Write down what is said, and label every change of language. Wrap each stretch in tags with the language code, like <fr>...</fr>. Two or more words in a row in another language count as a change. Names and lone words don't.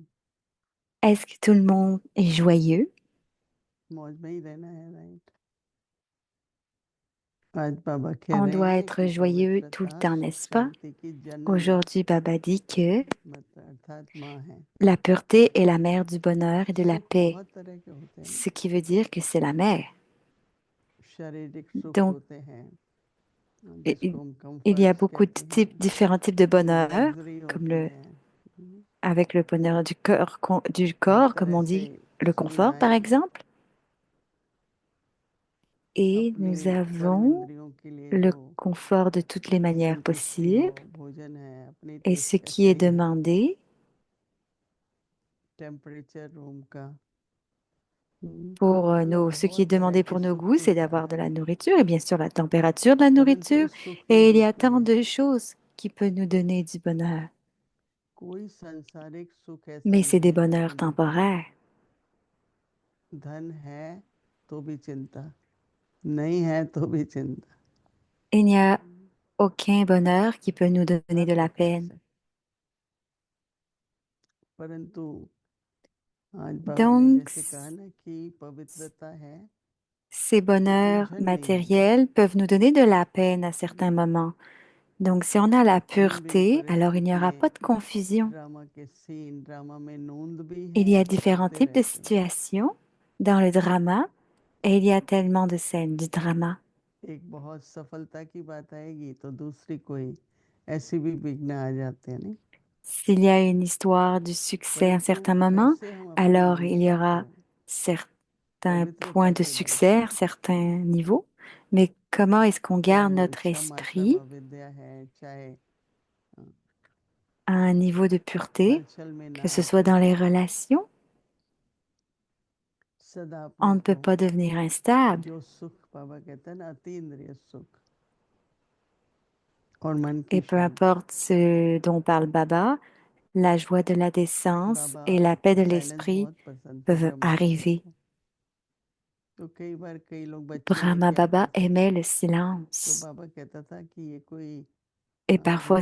<fr>Est-ce que tout le monde est joyeux?</fr> <hi>मौज में ही रहना है राइट आज बाबा कह</hi> <fr>On</fr> <hi>रहे</hi> <fr>doit</fr> <hi>हैं</hi> <fr>être</fr> <hi>कि</hi> <fr>joyeux tout le</fr> <hi>पवित्रता</hi> <fr>temps,</fr> <hi>सुख</hi> <fr>n'est-ce pas?</fr> <hi>शांति की जननी</hi> <fr>Aujourd'hui, Baba dit que</fr> <hi>मतलब अर्थात माँ है</hi> <fr>la pureté est la mère du bonheur et de la</fr> <hi>सुख</hi> <fr>paix,</fr> <hi>बहुत तरह के होते हैं ना</hi> <fr>ce qui veut dire que c'est la mère.</fr> <hi>शारीरिक सुख</hi> <fr>Donc,</fr> <hi>होते हैं</hi> <fr>il</fr> <hi>जिसको हम</hi> <fr>il y a</fr> <hi>कंफर्ट्स</hi> <fr>beaucoup de</fr> <hi>कहते हैं</hi> <fr>différents types de bonheur,</fr> <hi>लग्जरी</hi> <fr>comme</fr> <hi>होती हैं हम्म,</hi> <fr>avec le bonheur du corps, comme</fr> <hi>तरह</hi> <fr>on</fr> <hi>से</hi> <fr>dit, le confort, par</fr> <hi>सुविधाएं</hi> <fr>exemple. Et</fr> <hi>अपने</hi> <fr>nous</fr> <hi>कर्म</hi> <fr>avons</fr> <hi>इंद्रियों के लिए</hi> <fr>le</fr> <hi>जो</hi> <fr>confort de toutes les manières</fr> <hi>संतुष्टि हो</hi> <fr>possibles.</fr> <hi>भोजन है अपनी</hi> <fr>Et ce</fr> <hi>टेस्ट</hi> <fr>qui est</fr> <hi>कैसे है</hi> <fr>demandé,</fr> <en>temperature room</en> <hi>का</hi> <fr>pour</fr> <hi>मतलब</hi> <fr>ce qui est</fr> <hi>बहुत तरह</hi> <fr>demandé</fr> <hi>के</hi> <fr>pour nos</fr> <hi>सुख</hi> <fr>goûts, c'est</fr> <hi>सुविधाएं</hi> <fr>d'avoir de</fr> <hi>हैं</hi> <fr>la nourriture et bien sûr la température de la</fr> <hi>परंतु</hi> <fr>nourriture.</fr> <hi>इस सुख में</hi> <fr>Et il y a</fr> <hi>दुख</hi> <fr>tant</fr> <hi>में</hi> <fr>de choses qui peuvent nous donner du bonheur.</fr> <hi>कोई सांसारिक सुख ऐसा</hi> <fr>Mais c'est</fr> <hi>नहीं</hi> <fr>des</fr> <hi>है</hi> <fr>bonheurs</fr> <hi>जिसमें दुख ना</hi> <fr>temporaires.</fr> <hi>हो धन है तो भी चिंता नहीं है तो भी चिंता</hi> <fr>Il n'y a aucun bonheur qui peut nous donner</fr> <hi>हर</hi> <fr>de la</fr> <hi>प्रकार</hi> <fr>peine.</fr> <hi>से परंतु आज बाबा ने</hi> <fr>Donc,</fr> <hi>जैसे कहा ना कि पवित्रता है</hi> <fr>ces</fr> <hi>तो</hi> <fr>bonheurs</fr> <hi>उलझन नहीं होगी</hi> <fr>matériels peuvent nous donner de la peine à certains moments. Donc, si on a la</fr> <hi>भिन्न भिन्न</hi> <fr>pureté, alors il n'y aura pas</fr> <hi>परिस्थितियां</hi> <fr>de confusion.</fr> <hi>ड्रामा के सीन ड्रामा में नूंद भी</hi> <fr>Il</fr> <hi>है</hi> <fr>y a différents</fr> <hi>हंसते</hi> <fr>types de</fr> <hi>रहते हैं</hi> <fr>situations dans le drama et il y a tellement de scènes du drama.</fr> <hi>एक बहुत सफलता की बात आएगी तो दूसरी कोई ऐसी भी विघ्न आ जाते हैं नहीं</hi> <fr>S'il y a une histoire du succès à un</fr> <hi>परंतु</hi> <fr>certain moment,</fr> <hi>कैसे हम अपने</hi> <fr>alors il y</fr> <hi>मनुष्य को</hi> <fr>aura certains points</fr> <hi>पवित्रता</hi> <fr>de</fr> <hi>के</hi> <fr>succès</fr> <hi>द्वारा</hi> <fr>à certains niveaux. Mais comment est-ce qu'on</fr> <hi>चाहे</hi> <fr>garde</fr> <hi>वो</hi> <fr>notre</fr> <hi>इच्छा मात्रम</hi> <fr>esprit</fr> <hi>अविद्या है चाहे</hi> <fr>à un niveau de pureté,</fr> <hi>छल में</hi> <fr>que</fr> <hi>ना</hi> <fr>ce soit</fr> <hi>आके</hi> <fr>dans les relations?</fr> <hi>सदा</hi> <fr>On</fr> <hi>अपने</hi> <fr>ne peut</fr> <hi>को</hi> <fr>pas devenir instable.</fr> <hi>जो सुख बाबा कहते हैं ना अतीन्द्रिय सुख और मन की</hi> <fr>Et peu</fr> <hi>शांति</hi> <fr>importe ce dont parle Baba, la joie de la décence</fr> <hi>बाबा</hi> <fr>et la paix de</fr> <hi>को साइलेंस</hi> <fr>l'esprit</fr> <hi>बहुत पसंद थे</hi> <fr>peuvent</fr> <hi>ब्रह्मा बाबा</hi> <fr>arriver.</fr> <hi>को तो कई बार कई लोग बच्चे</hi> <fr>Brahma</fr> <hi>लेके आते</hi> <fr>Baba</fr> <hi>थे</hi> <fr>aimait le</fr> <hi>तो</hi> <fr>silence.</fr> <hi>बाबा कहता था कि ये कोई</hi> <fr>Et parfois,</fr>